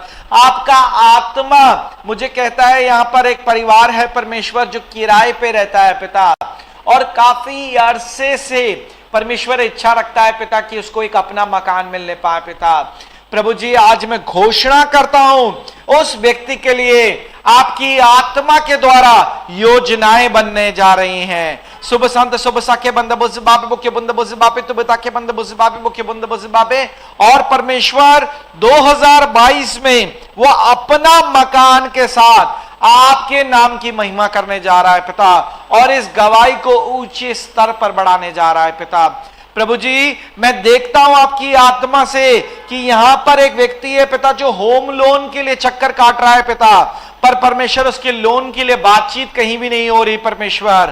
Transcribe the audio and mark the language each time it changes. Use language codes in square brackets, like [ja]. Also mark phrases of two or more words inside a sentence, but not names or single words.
[hi] आपका आत्मा मुझे कहता है यहां पर एक परिवार है परमेश्वर जो किराए पे रहता है पिता, और काफी अरसे से परमेश्वर इच्छा रखता है पिता कि उसको एक अपना मकान मिलने पाए पिता। प्रभु जी आज मैं घोषणा करता हूं उस व्यक्ति के लिए आपकी आत्मा के द्वारा योजनाएं बनने जा रही हैं। सुबह संत सुबह साके बंद बुज़बापे बुके बंद बुज़बापे तो बताके बंद बुज़बापे बुके बंद बुज़बापे। और परमेश्वर 2022 में वो अपना मकान के साथ आपके नाम की महिमा करने जा रहा है पिता, और इस गवाही को ऊंचे स्तर पर बढ़ाने जा रहा है पिता। प्रभु जी मैं देखता हूं आपकी आत्मा से कि यहां पर एक व्यक्ति है पिता जो [en] home loan [hi] के लिए चक्कर काट रहा है पिता, पर परमेश्वर उसके लोन के लिए बातचीत कहीं भी नहीं हो रही परमेश्वर।